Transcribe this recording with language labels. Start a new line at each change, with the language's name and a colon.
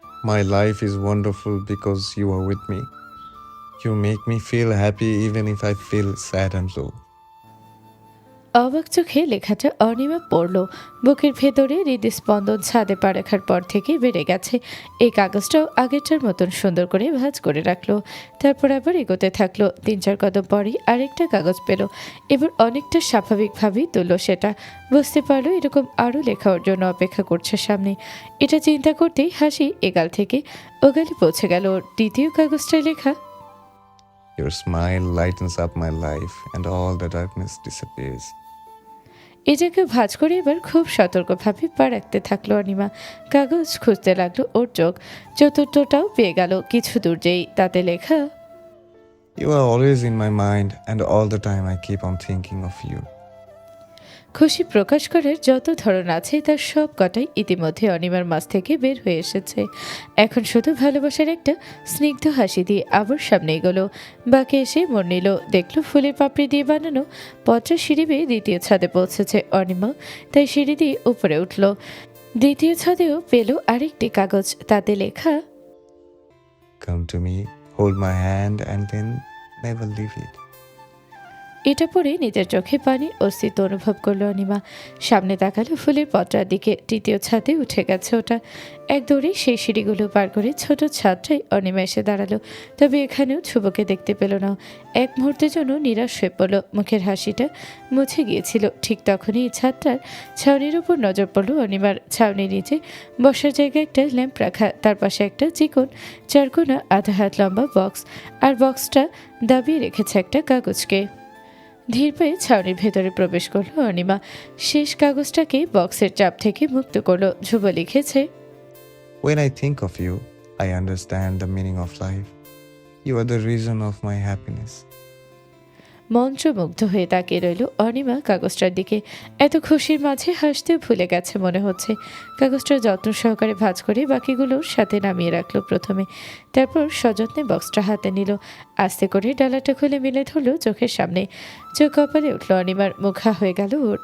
English: My life is wonderful because you are with me. You make me feel happy even if I feel sad and low.
Bangla: অবাক চোখে লেখাটা অনিমা পড়ল। বুকের ভেতরে হৃদস্পন্দন ছাদে পা রাখার পর থেকে বেড়ে গেছে। এই কাগজটাও আগেরটার মতন সুন্দর করে ভাঁজ করে রাখলো। তারপর আবার এগোতে থাকলো। 3-4 কদম পরই আরেকটা কাগজ পেল। এবার অনেকটা স্বাভাবিকভাবেই তুলল সেটা। বুঝতে পারলো এরকম আরও লেখা ওর জন্য অপেক্ষা করছে সামনে। এটা চিন্তা করতেই হাসি এগাল থেকে ওগালে পৌঁছে গেল। ওর দ্বিতীয় কাগজটায় লেখা,
English: Your smile lightens up my life and all the darkness disappears.
Bangla: এটাকে ভাঁজ করে এবার খুব সতর্কভাবে পা রাখতে থাকলো অনিমা। কাগজ খুঁজতে লাগলো ওর চোখ। চতুর্থটাও পেয়ে গেল কিছু দূর যেই, তাতে লেখা,
English: You are always in my mind and all the time I keep on thinking of you.
Bangla: খুশি প্রকাশ করার যত ধরন আছে তার সব কটাই ইতিমধ্যে অনিমার মাঝ থেকে বের হয়ে এসেছে। এখন শুধু ভালোবাসার একটা স্নিগ্ধ হাসি দিয়ে আবার সামনে এগোলো। বাকি এসে মন নিল, দেখলো ফুলের পাপড়ি দিয়ে বানানো পত্র সিঁড়ি বেয়ে দ্বিতীয় ছাদে পৌঁছেছে অনিমা, তাই সিঁড়ি দিয়ে উপরে উঠল। দ্বিতীয় ছাদেও পেল আরেকটি কাগজ, তাতে লেখা,
English: Come to me, hold my hand and then never leave it.
Bangla: এটা পরে নিজের চোখে পানির অস্তিত্ব অনুভব করলো অনিমা। সামনে তাকালো ফুলের পত্রার দিকে। তৃতীয় ছাদে উঠে গেছে ওটা। এক দৌড়ে সেই সিঁড়িগুলো পার করে ছোট ছাদটাই অনিমা এসে দাঁড়ালো। তবে এখানেও শুভকে দেখতে পেল না। এক মুহূর্তের জন্য নিরাশ হয়ে পড়ল। মুখের হাসিটা মুছে গিয়েছিল। ঠিক তখনই এই ছাদটার ছাউনির উপর নজর পড়ল অনিমার। ছাউনির নিচে বসার জায়গায় একটা ল্যাম্প রাখা, তার পাশে একটা চিকন চারকোনা আধা হাত লম্বা বক্স, আর বক্সটা দাবিয়ে রেখেছে একটা কাগজকে। ধীর পায়ে ছাউনির ভেতরে প্রবেশ করলো অনিমা। শেষ কাগজটাকে বক্সের চাপ থেকে মুক্ত করলো। ধ্রুব লিখেছে,
English: When I think of you, I understand the meaning of life. You are the reason of my happiness.
Bangla: মন্ত্রমুগ্ধ হয়ে তাকিয়ে রইল অনিমা কাগজটার দিকে। এত খুশির মাঝে হাসতেও ভুলে গেছে মনে হচ্ছে। কাগজটা যত্ন সহকারে ভাঁজ করে বাকিগুলোর সাথে নামিয়ে রাখলো প্রথমে, তারপর সযত্নে বক্সটা হাতে নিল। আস্তে করে ডালাটা খুলে মেলে ধরলো চোখের সামনে। চোখ কপালে উঠল অনিমার। মুখা হয়ে গেল ওর।